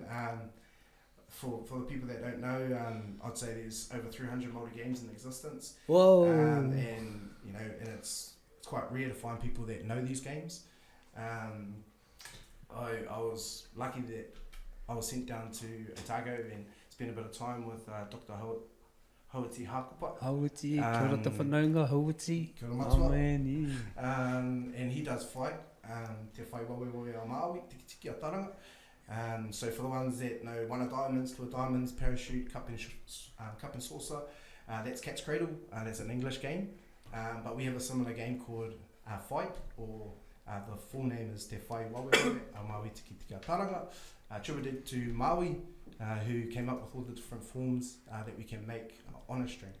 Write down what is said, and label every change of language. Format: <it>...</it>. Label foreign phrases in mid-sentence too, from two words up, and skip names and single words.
<en>For the people that don't know, I'd say there's over 300 Māori games in existence. Whoa. And you know, and it's quite rare to find people that know these games. I was lucky that I was sent down to Otago and spent a bit of time with Dr. Hauti Hakupa.</en> <mi>Hauti, kia ora te whanaunga, Hauti. Kia ora matua.</mi> <en>Oh man, yeah. And he does fight, te whai wawe a Māori, tiki a taranga. So for the ones that know one of diamonds, two of diamonds, parachute, cup and saucer, that's Cat's Cradle, that's an English game. But we have a similar game called Fight, or the full name is Te Whai Wawe a Māori Tiki a Taranga, attributed to Maui, who came up with all the different forms that we can make on a string.</en>